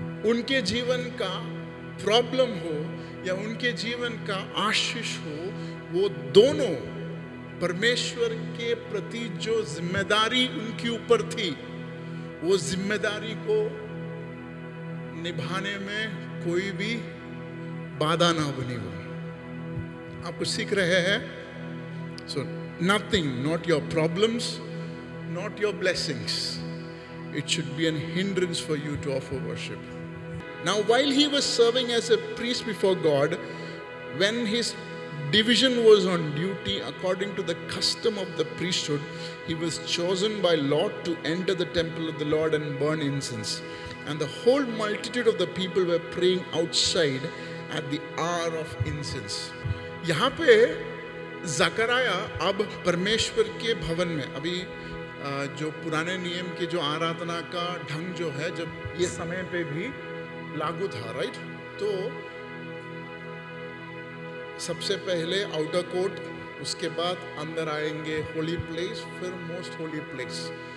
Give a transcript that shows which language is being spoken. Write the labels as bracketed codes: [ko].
[hi] उनके जीवन का प्रॉब्लम हो या उनके जीवन का आशीष हो, वो दोनों परमेश्वर के प्रति जो जिम्मेदारी उनके ऊपर थी, वो जिम्मेदारी को निभाने में कोई भी बाधा ना बनी हो। आप कुछ सीख रहे हैं? [en] So nothing, not your problems, not your blessings, it should be an hindrance for you to offer worship. Now while he was serving as a priest before God, when his division was on duty according to the custom of the priesthood, he was chosen by Lot to enter the temple of the Lord and burn incense. And the whole multitude of the people were praying outside at the hour of incense. [hi] यहाँ पे जकरिया अब परमेश्वर के भवन में, अभी जो पुराने नियम के जो आराधना का ढंग जो है, जब ये समय पे भी लागू था, राइट? तो सबसे पहले आउटर कोर्ट, उसके बाद अंदर आएंगे होली प्लेस, फिर मोस्ट होली प्लेस।